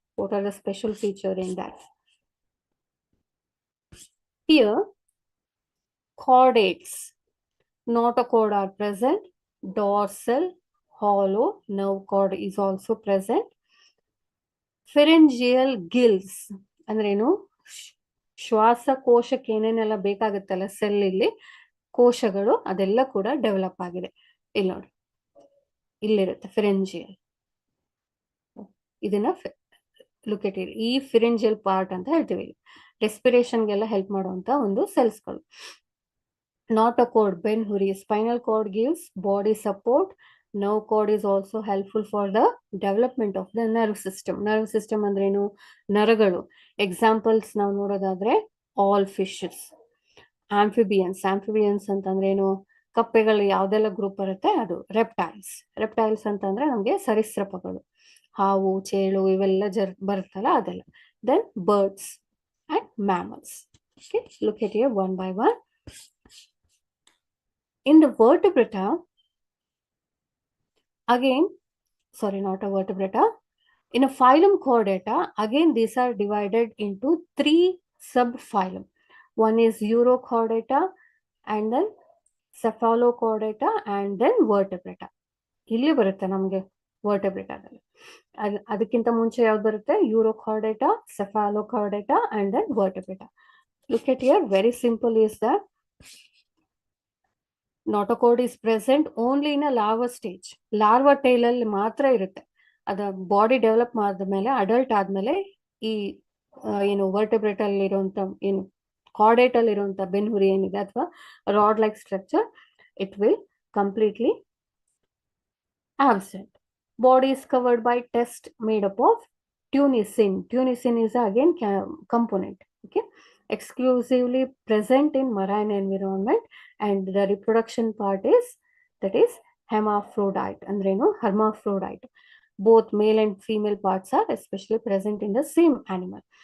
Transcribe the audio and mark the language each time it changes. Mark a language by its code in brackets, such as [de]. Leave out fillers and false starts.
[en] What are the special feature in that? Here, chordates, notochord are present. Dorsal, hollow nerve cord is also present. Pharyngeal gills [kn] ಅಂದ್ರೆ ಏನು, ಶ್ವಾಸಕೋಶಕ್ಕೆ ಏನೇನೆಲ್ಲ ಬೇಕಾಗುತ್ತಲ್ಲ cell ಇಲ್ಲಿ ಕೋಶಗಳು, ಅದೆಲ್ಲ ಕೂಡ develop ಆಗಿದೆ. ಇಲ್ಲಿ ನೋಡಿ, ಇಲ್ಲಿರುತ್ತೆ ಫಿರೆಂಜಿಯಲ್. ಇದನ್ನ [en] look at it, [kn] ಈ ಫಿರೆಂಜಿಯಲ್ ಪಾರ್ಟ್ ಅಂತ ಹೇಳ್ತೀವಿ. ರೆಸ್ಪಿರೇಷನ್ಗೆಲ್ಲ ಹೆಲ್ಪ್ ಮಾಡುವಂತ ಒಂದು ಸೆಲ್ಸ್ಗಳು. [en] Notochord, Ben-Huri, spinal cord gives body support. Nerve cord is also helpful for the development of the nerve system. Nerve system [kn] ಅಂದ್ರೆ ಏನು, ನರಗಳು. ಎಕ್ಸಾಂಪಲ್ಸ್ ನಾವು ನೋಡೋದಾದ್ರೆ ಆಲ್ ಫಿಶಸ್, ಆಂಫಿಬಿಯನ್ಸ್ ಅಂತಂದ್ರೆ ಏನು, ಕಪ್ಪೆಗಳು ಯಾವ್ದೆಲ್ಲ ಗ್ರೂಪ್ ಬರುತ್ತೆ ಅದು. ರೆಪ್ಟೈಲ್ಸ್ ಅಂತಂದ್ರೆ ನಮ್ಗೆ ಸರೀಸೃಪಗಳು, ಹಾವು, ಚೇಳು ಇವೆಲ್ಲ ಬರುತ್ತಲ್ಲ ಅದೆಲ್ಲ. [en] Then birds and mammals. Okay, look at here one by one. In the vertebrata, again, sorry, not a vertebrata. In a phylum Chordata, again these are divided into 3 subphylum. One is Urochordata, and then Cephalochordata, and then Vertebrata. [kn] ಇಲ್ಲಿ ಬರುತ್ತೆ ನಮಗೆ ವರ್ಟೆಬ್ರೇಟಾದಲ್ಲಿ. ಅದಕ್ಕಿಂತ ಮುಂಚೆ ಯಾವ್ದು ಬರುತ್ತೆ, ಯೂರೋಕಾರ್ಡೇಟಾ, ಸೆಫಾಲೋಕಾರ್ಡೇಟಾ, [en] and then [kn] ವರ್ಟೆಬ್ರೇಟಾ. [en] Look at here, very simple is that notochord is present only in a larva stage. [kn] Larva tail ಅಲ್ಲಿ ಮಾತ್ರ ಇರುತ್ತೆ. ಅದ ಬಾಡಿ ಡೆವಲಪ್ ಮಾಡಿದ್ಮೇಲೆ, ಅಡಲ್ಟ್ ಆದ್ಮೇಲೆ ಈ ಏನು ವರ್ಟೆಬ್ರೇಟ್ ಅಲ್ಲಿ ಇರುವಂತ, ಏನು ಕಾರ್ಡೇಟ್ ಅಲ್ಲಿ ಇರುವಂತ ಬೆನ್ಹುರಿ ಏನಿದೆ ಅಥವಾ rod like structure, [en] It will completely absent. Body is covered by test made up of tunicin. Tunicin is again component. Okay, exclusively present in marine environment, and the reproduction part is, that is hermaphrodite. Andreno hermaphrodite. Both male and female parts are especially present in the same animal.